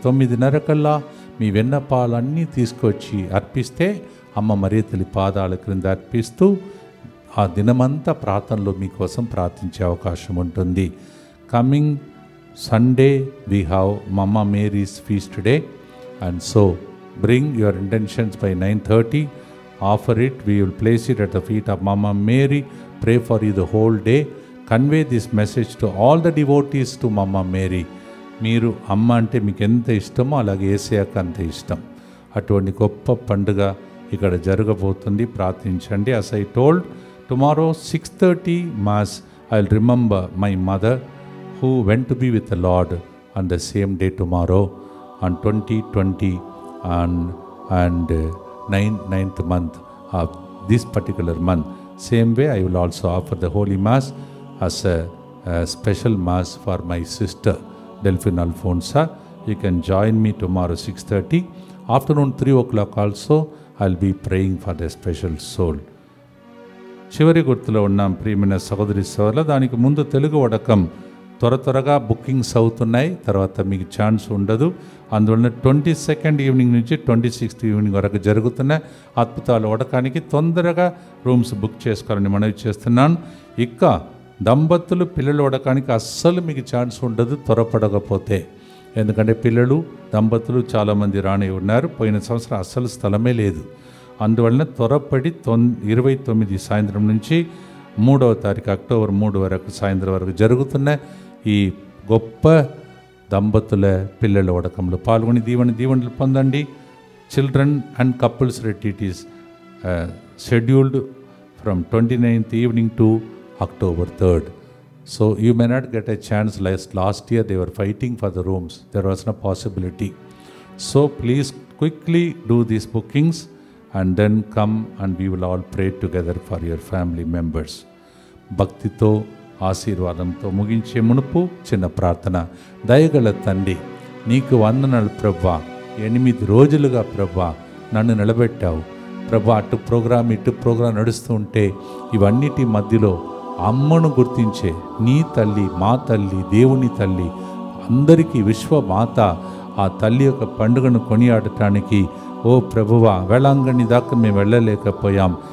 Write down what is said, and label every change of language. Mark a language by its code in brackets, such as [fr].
[te] 9:30 కల్లా మీ విన్నపాలన్నీ తీసుకొచ్చి అర్పిస్తే అమ్మ మరియ తల్లి పాదాల క్రింద అర్పిస్తూ ఆ దినమంతా ప్రార్థనలో మీకోసం ప్రార్థించే అవకాశం ఉంటుంది. [en] Coming Sunday we have mama Mary's feast day, and so bring your intentions by 9:30. Offer it, we will place it at the feet of Mama Mary, pray for you the whole day, convey this message to all the devotees to Mama Mary. [te] మీరు అమ్మ అంటే మీకు ఎంత ఇష్టమో అలాగే యేసయ్యకు అంత ఇష్టం. అటువంటి గొప్ప పండుగ ఇక్కడ జరగబోతుంది. ప్రార్థించండి. [en] as I told, tomorrow 6:30 mass, I'll remember my mother who went to be with the Lord on the same day tomorrow on 2020 and 9th month of this particular month. Same way I will also offer the Holy Mass as a special Mass for my sister Delphine Alfonsa. You can join me tomorrow 6:30. Afternoon 3 o'clock also I'll be praying for the special soul. [te] చివరి గుర్తులో ఉన్నాం ప్రియమైన సహోదరి సోదరుల. దానికి ముందు తెలుగు వడకం త్వరగా bookings అవుతున్నాయి. తర్వాత మీకు ఛాన్స్ ఉండదు. అందువలన 22nd ఈవినింగ్ నుంచి 26th ఈవినింగ్ వరకు జరుగుతున్న అద్భుతాల వడకానికి తొందరగా రూమ్స్ బుక్ చేసుకోవాలని మనవి చేస్తున్నాను. ఇక దంపతులు పిల్లలు వడకానికి అస్సలు మీకు ఛాన్స్ ఉండదు త్వరపడకపోతే. ఎందుకంటే పిల్లలు దంపతులు చాలామంది రాని ఉన్నారు. పోయిన సంవత్సరం అస్సలు స్థలమే లేదు. అందువలన త్వరపడి 29 సాయంత్రం నుంచి 3వ తారీఖు అక్టోబర్ 3 వరకు సాయంత్రం వరకు జరుగుతున్న ఈ గొప్ప దంపతుల పిల్లల వడకంలో పాల్గొని దీవెనలు పొందండి. [en] Children and couples retreat is scheduled from 29th evening to October 3rd. So you may not get a chance. Last year they were fighting for the rooms. There was no possibility. So please quickly do these bookings and then come and we will all pray together for your family members. [te] భక్తితో ఆశీర్వాదంతో ముగించే మునుపు చిన్న ప్రార్థన. దయగల తండ్రి, నీకు వందనాలు ప్రభువా. 8 రోజులుగా ప్రభువా నన్ను నిలబెట్టావు ప్రభువా. అటు ప్రోగ్రాం నడుస్తూ ఉంటే ఇవన్నిటి మధ్యలో అమ్మను గుర్తించే నీ తల్లి, మా తల్లి, దేవుని తల్లి, అందరికీ విశ్వమాత ఆ తల్లి యొక్క పండుగను కొనియాడటానికి ఓ ప్రభువా వేళాంగణి దాకా మేము వెళ్ళలేకపోయాం.